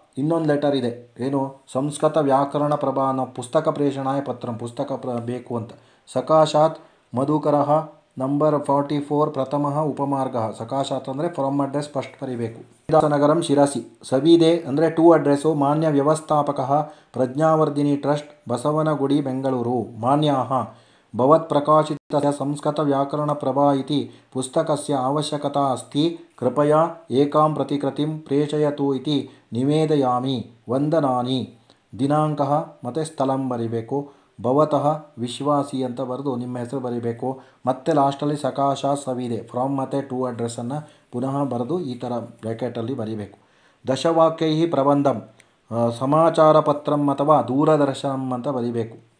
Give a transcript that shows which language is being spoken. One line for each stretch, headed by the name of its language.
Kannada: ಇನ್ನೊಂದು ಲೆಟರ್ ಇದೆ, ಏನು, ಸಂಸ್ಕೃತ ವ್ಯಾಕರಣ ಪ್ರಭಾ ಅನ್ನೋ ಪುಸ್ತಕ ಪ್ರೇಷಣಾಯ ಪತ್ರಂ, ಪುಸ್ತಕ ಬೇಕು ಅಂತ.
Sanskrit: ಸಕಾಶಾತ್ ಮಧುಕರಃ ನಂಬರ್ 44 ಪ್ರಥಮಃ ಉಪಮಾರ್ಗಃ.
Kannada: ಸಕಾಶಾತ್ ಅಂದರೆ ಫ್ರಮ್ ಅಡ್ರೆಸ್ ಫಸ್ಟ್ ಬರೀಬೇಕು. ನಗರಂ ಶಿರಸಿ. ಸವಿದೆ ಅಂದರೆ ಟು ಅಡ್ರೆಸ್ಸು. ಮಾನ್ಯ ವ್ಯವಸ್ಥಾಪಕಃ ಪ್ರಜ್ಞಾವರ್ಧಿನಿ ಟ್ರಸ್ಟ್, ಬಸವನಗುಡಿ, ಬೆಂಗಳೂರು.
Sanskrit: ಮಾನ್ಯಾಃ ಭವತ್ಪ್ರಕಾಶಿತस्य संस्कृतव्याकरणप्रभा इति पुस्तकस्य आवश्यकता अस्ति, कृपया एकां प्रतिकृतिं प्रेषयतु इति निवेदयामि, ವಂದನಾನಿ.
Kannada: ದಿನಾಂಕಃ ಮತ್ತು ಸ್ಥಳಂ ಬರೀಬೇಕು. ಭವತಃ ವಿಶ್ವಾಸಿ ಅಂತ ಬರೆದು ನಿಮ್ಮ ಹೆಸರು ಬರೀಬೇಕು. ಮತ್ತೆ ಲಾಸ್ಟಲ್ಲಿ ಸಕಾಶಾತ್ ಸವಿದೆ ಫ್ರಾಮ್ ಮತ್ತು ಟು ಅಡ್ರೆಸ್ಸನ್ನು ಪುನಃ ಬರೆದು ಈ ಥರ ಬ್ರ್ಯಾಕೆಟಲ್ಲಿ ಬರೀಬೇಕು.
Sanskrit: ದಶವಾಕ್ಯೈ ಪ್ರಬಂಧಂ, ಸಮಾಚಾರ ಪತ್ರಂ ಅಥವಾ ದೂರದರ್ಶನಂ ಅಂತ ಬರೀಬೇಕು.